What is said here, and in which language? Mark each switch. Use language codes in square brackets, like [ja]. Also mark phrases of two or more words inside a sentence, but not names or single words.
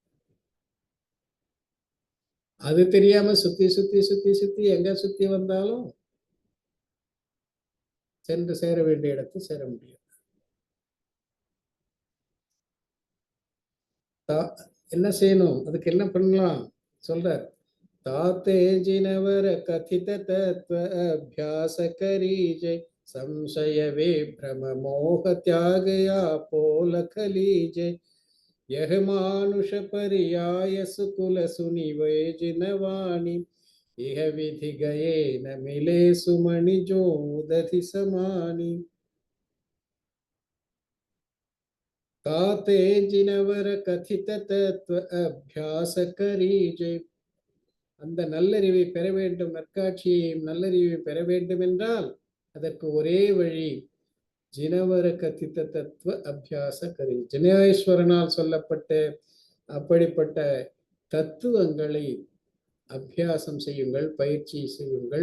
[ta] அது தெரியாம சுத்தி சுத்தி சுத்தி சுத்தி எங்க சுத்தி வந்தாலும் சென்று சேர வேண்டிய இடத்தை சேர முடியும். என்ன செய்யணும், அதுக்கு என்ன பண்ணலாம் சொல்றார். [hi] ताते जिनवर कथित तत्व अभ्यास करीजे, संशय विभ्रम मोह त्याग या पोलख लीजे। यह मानुष पर्याय सुकुल सुनि वे जिनवाणी, यह विधि गए न मिले सुमणि जो दधि समानी। ताते जिनवर कथित तत्व अभ्यास करीजे, [ta] அந்த நல்லறிவை பெற வேண்டும், நற்காட்சியையும் நல்லறிவை பெற வேண்டும் என்றால் அதற்கு ஒரே வழி [hi] जिनवर कथित तत्व अभ्यास करी. [ta] ஜினேஸ்வரனால் சொல்லப்பட்ட அப்படிப்பட்ட தத்துவங்களை அபியாசம் செய்யுங்கள், பயிற்சி செய்யுங்கள்.